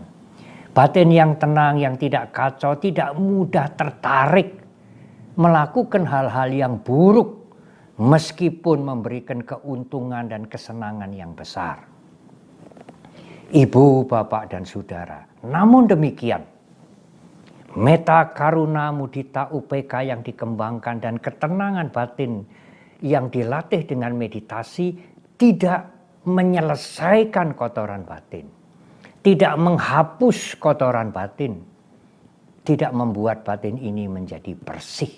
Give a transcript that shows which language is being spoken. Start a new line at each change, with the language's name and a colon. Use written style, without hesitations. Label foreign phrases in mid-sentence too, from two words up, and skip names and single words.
Indonesian: Batin yang tenang, yang tidak kacau, tidak mudah tertarik melakukan hal-hal yang buruk meskipun memberikan keuntungan dan kesenangan yang besar. Ibu, bapak, dan saudara, namun demikian,
Pali: metta, karuna, mudita, upeka
Indonesian: yang dikembangkan dan ketenangan batin yang dilatih dengan meditasi tidak menyelesaikan kotoran batin, tidak menghapus kotoran batin, tidak membuat batin ini menjadi bersih.